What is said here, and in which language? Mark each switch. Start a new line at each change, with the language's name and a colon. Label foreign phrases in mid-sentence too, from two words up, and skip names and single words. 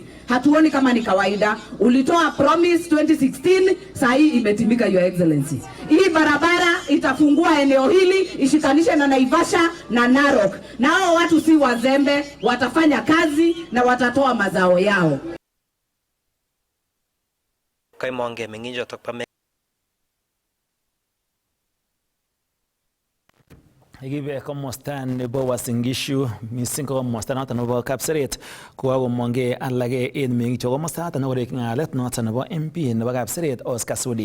Swahili: Hatuoni kama ni kawaida. Ulitoa promise 2016, saa hii imetimika
English: Your Excellency.
Swahili: Hii barabara itafungua eneo hili ishikanishe na Naivasha na Narok. Na hao watu si wazembe, watafanya kazi na watatoa mazao yao.
Kalenjin: Kaimonge menginjo tokpa Ikibe komosta nebo Uasin Gishu missing ko komosta noton nebo Kapseret kokakomonge alage en meng'ik chebo komosta noton nekorek ng'alet noton nebo MP nebo Kapseret Oscar Sudi.